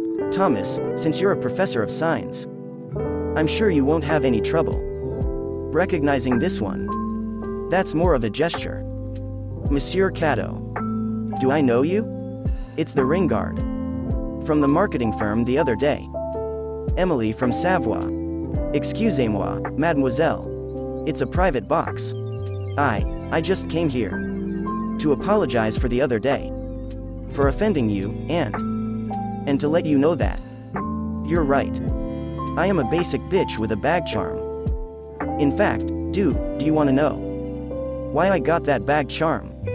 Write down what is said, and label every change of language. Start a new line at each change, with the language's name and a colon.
English: Thomas, since you're a professor of science, I'm sure you won't have any trouble recognizing this one. That's more of a gesture. Monsieur Cotto. Do I know you? It's the ring guard from the marketing firm the other day. Emily from Savoie.
French: Excusez-moi, mademoiselle.
English: It's a private box. I just came here to apologize for the other day. For offending you, and to let you know that you're right. I am a basic bitch with a bag charm. In fact, do you want to know why I got that bag charm?